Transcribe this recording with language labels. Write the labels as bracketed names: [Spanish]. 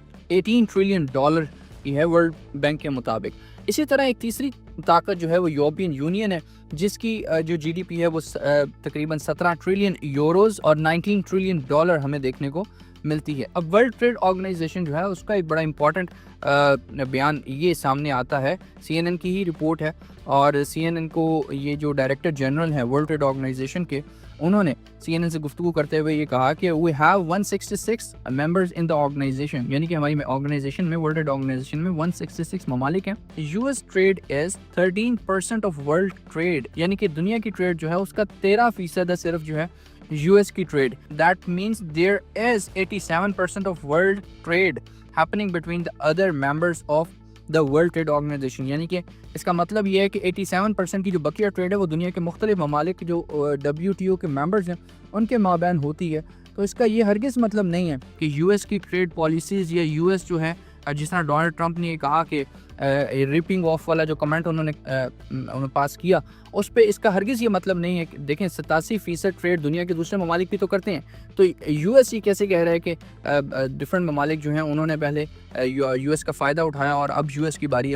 [Urdu] $18 trillion کی ہے world bank کے مطابق۔ اسی طرح ایک تیسری طاقت جو ہے وہ یورپین یونین ہے، جس کی جو جی ڈی پی ہے وہ تقریباً 17 ٹریلین یوروز اور $19 ٹریلین ہمیں دیکھنے کو ملتی ہے۔ اب ورلڈ ٹریڈ آرگنائزیشن جو ہے اس کا ایک بڑا امپورٹنٹ بیان یہ سامنے آتا ہے، سی این این کی ہی رپورٹ ہے، اور سی این این کو یہ جو ڈائریکٹر جنرل ہیں ورلڈ ٹریڈ آرگنائزیشن کے، انہوں نے سی این این سے گفتگو کرتے ہوئے یہ کہا کہ [English] we have 166 members in the organization. [Urdu] یعنی کہ ہماری آرگنائزیشن میں، ورلڈ ٹریڈ آرگنائزیشن میں 166 ممالک ہیں۔ [English] US trade is 13% of world trade. [Urdu] یعنی کہ دنیا کی ٹریڈ جو ہے اس کا 13% ہے صرف جو ہے US کی trade. [English] That means there is 87% of world trade happening between the other members of the World Trade Organization. [Urdu] یعنی کہ اس کا مطلب یہ ہے کہ 87% کی جو بقیہ ٹریڈ ہے وہ دنیا کے مختلف ممالک جو WTO کے ممبرز ہیں ان کے مابین ہوتی ہے۔ تو اس کا یہ ہرگز مطلب نہیں ہے کہ US کی ٹریڈ پالیسیز یا US جو ہے، جس طرح ڈونلڈ ٹرمپ نے یہ کہا کہ ریپنگ آف والا جو کمنٹ انہوں نے پاس کیا، اس پہ اس کا ہرگز یہ مطلب نہیں ہے کہ دیکھیں 87% ٹریڈ دنیا کے دوسرے ممالک بھی تو کرتے ہیں، تو یو ایس ہی کیسے کہہ رہا ہے کہ ڈفرینٹ ممالک جو ہیں انہوں نے پہلے یو ایس کا فائدہ اٹھایا اور اب یو ایس کی باری ہے.